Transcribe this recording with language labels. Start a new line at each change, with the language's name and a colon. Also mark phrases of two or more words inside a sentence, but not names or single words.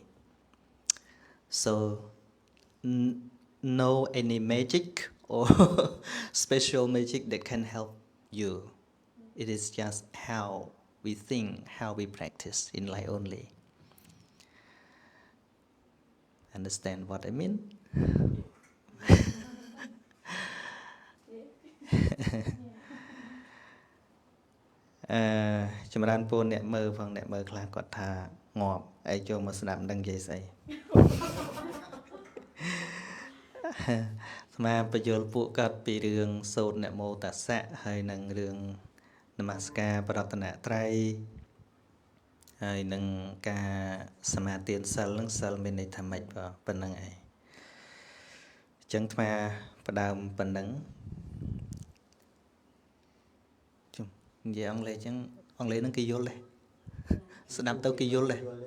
English: So, no any magic or special magic that can help you. It is just how we think, how we practice in life only. Understand what I mean?
Khmer: ចម្រើនពូនអ្នកមើលផងអ្នកមើលខ្លះគាត់ថាងាប់ហើយចូលមកស្ដាប់មិនដឹងនិយាយស្អី ស្មាបញ្យល់ពួកគាត់ពីរឿងសូត្រនមោតស្សៈហើយនឹងរឿងនមស្ការប្រតនត្រ័យហើយនឹងការសមាទានសិលនឹងសិលមានន័យថាម៉េចបាទប៉ុណ្្នឹងឯងអញ្ចឹងស្មាផ្ដើមប៉ុណ្្នឹងនិយាយអង់គ្លេសអញ្ចឹងអង់គ្លេសនឹងគេយល់ដែរស្ដាប់ទៅគេយល់ដែរ